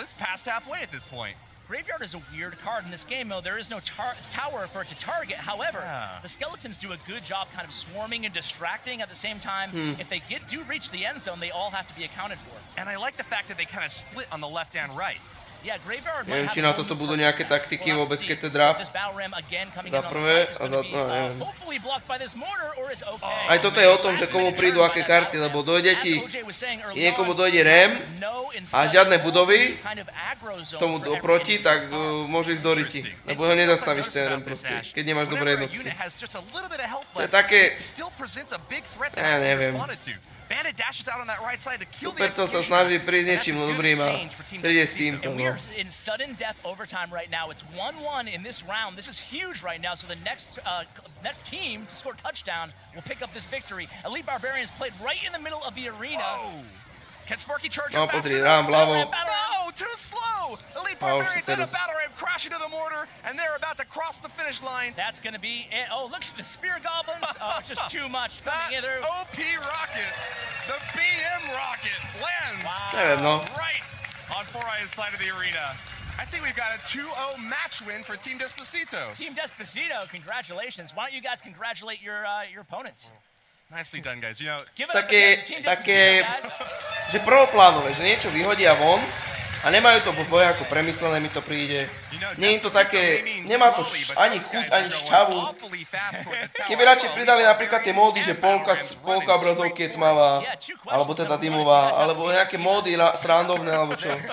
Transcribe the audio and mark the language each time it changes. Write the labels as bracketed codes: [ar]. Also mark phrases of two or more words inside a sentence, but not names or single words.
[en] It's past halfway at this point. Graveyard is a weird card in this game, though. There is no tower for it to target. However, the skeletons do a good job kind of swarming and distracting at the same time. If they do reach the end zone, they all have to be accounted for. And I like the fact that they kind of split on the left and right. [sk] Neviem, či na toto budú nejaké taktiky vôbec, keď to draft. Za prvé a za to, neviem. Aj toto je o tom, že komu prídu aké karty, lebo dojde ti, niekomu dojde rem a žiadne budovy tomu oproti, tak môže ísť do riti. Lebo ho nezastavíš ten rem proste, keď nemáš dobré jednotky. To je také, ja neviem. Supercell sa snaží prísť niečím dobrým a príde s týmto. [en] We are in sudden death overtime right now. It's 1-1 in this round. This is huge right now. So the next team to score touchdown will pick up this victory. Elite Barbarians played right in the middle of the arena. Can Sparky charge up faster? No, too slow! Elite Barbarians in a battle ram crash into the mortar, and they're about to cross the finish line. That's going to be it. Oh, look at the Spear Goblins. Oh, it's just too much coming in there. OP rocket, the BM rocket, lands right on Four Eyes' side of the arena. I think we've got a 2-0 match win for Team Despacito. Team Despacito, congratulations. Why don't you guys congratulate your opponents? Nicely done, guys. You know, [sk] také, že prvoplánové, že niečo vyhodia von a nemajú to po boji ako premyslené, mi to príde. Nie je to také, nemá to ani chuť, ani šťavu. Keby radšej pridali napríklad tie módy, že polka obrazovky je tmavá, alebo teda dymová, alebo nejaké módy srandovné, alebo čo.